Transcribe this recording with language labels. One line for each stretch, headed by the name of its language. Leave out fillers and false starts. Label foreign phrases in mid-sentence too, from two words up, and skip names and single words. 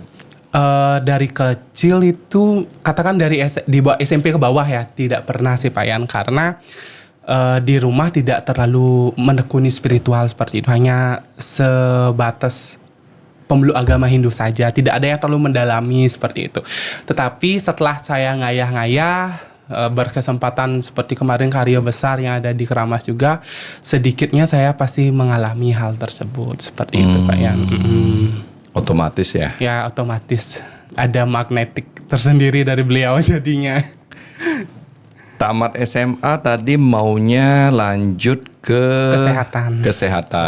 Indonesian: Dari kecil itu katakan dari di bawah SMP ke bawah ya tidak pernah sih Pak Yan, karena di rumah tidak terlalu menekuni spiritual seperti itu, hanya sebatas pemeluk agama Hindu saja, tidak ada yang terlalu mendalami seperti itu. Tetapi setelah saya ngayah-ngayah berkesempatan seperti kemarin karya besar yang ada di Keramas juga, sedikitnya saya pasti mengalami hal tersebut seperti itu Pak Yan. Otomatis ya. Ya otomatis ada magnetik tersendiri dari beliau jadinya. Tamat SMA tadi maunya lanjut ke kesehatan.